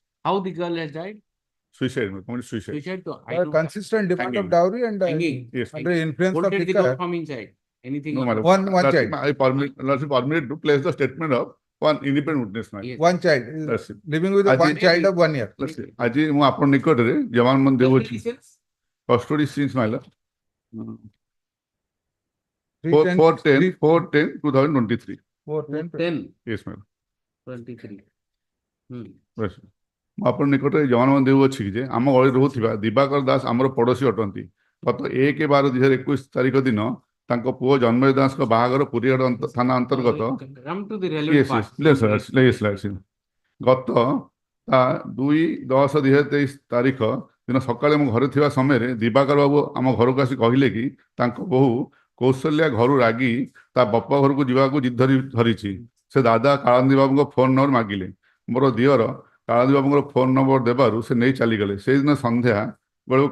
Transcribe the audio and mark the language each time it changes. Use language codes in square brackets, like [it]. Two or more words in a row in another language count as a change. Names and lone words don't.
[en] How the girl has died? Suicide, my lord. Suicide. Suicide to I don't- Consistent demand of dowry and Yes. under influence of Bolted the door liquor. from inside. Anything? No, my lord. One That's- child. I permit to place the statement of one independent witness, my lord. Yes. One child. That's it. Living with one child of 1 year. [or] ଆଜି ମୁଁ ଆପଣ ନିକଟରେ ଜବାନମାନ ଦେଉଅଛି [en] custody since [or] ମାଇଲା 4/10/2023 [en] 4/10. yes ma'am 23. [or] yes ମୁଁ ଆପଣ ନିକଟରେ ଜବାନମାନ ଦେଉଅଛି କି ଯେ ଆମ ଗଳି ରହୁଥିବା ଦିବାକର ଦାସ ଆମର ପଡୋଶୀ ଅଟନ୍ତି ଗତ 1/12/2021 ତାରିଖ ଦିନ ତାଙ୍କ ପୁଅ ଜନ୍ମେଜ ଦାସଙ୍କ ବାହାଘର ପୁରୀହାଟ ଥାନା ଅନ୍ତର୍ଗତ [en] Come to the relevant part. [or] ଗତ 2/10/2023 ତାରିଖ ଦିନ ସକାଳେ ମୁଁ ଘରେ ଥିବା ସମୟରେ ଦିବାକର ବାବୁ ଆମ ଘରକୁ ଆସି କହିଲେ କି ତାଙ୍କ ବୋହୂ କୌଶଲ୍ୟା ଘରୁ ରାଗି ତା ବାପା ଘରକୁ ଯିବାକୁ ଜିଦ୍ ଧରିଛି ସେ ଦାଦା କାଳନ୍ଦୀ ବାବୁଙ୍କ ଫୋନ ନମ୍ବର ମାଗିଲେ ମୋର ଦିଅର କାଳନ୍ଦୀ ବାବୁଙ୍କର ଫୋନ ନମ୍ବର ଦେବାରୁ ସେ ନେଇ ଚାଲିଗଲେ ସେଇଦିନ ସନ୍ଧ୍ୟା ବେଳକୁ